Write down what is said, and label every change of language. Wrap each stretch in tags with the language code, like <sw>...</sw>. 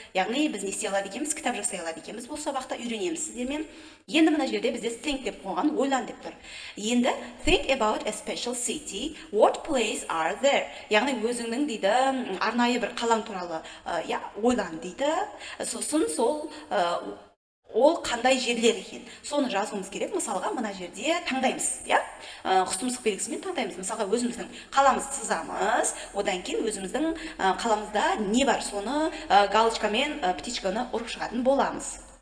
<kk>Яғни біз не істей алады екенбіз, кітап жасай алады екенбіз. Бұл сабақта үйренеміз сіздермен. Енді мына жерде бізде think деп қойған, ойлан деп тұр.</kk> <en>Енді think about a special city. What place are there?</en> <kk>Яғни өзіңнің дейді арнайы бір қалаң туралы ойлан дейді. Сосын сол ол қандай жерлер екен. Соны жазуымыз керек. Мысалға мына жерде таңдаймыз, құстұмсық белгісімен таңдаймыз. Мысалға өзіміздің қаламызды сызамыз. Одан кейін өзіміздің қаламызда не бар, соны галочкамен птичканы ұрып шығатын боламыз.</kk>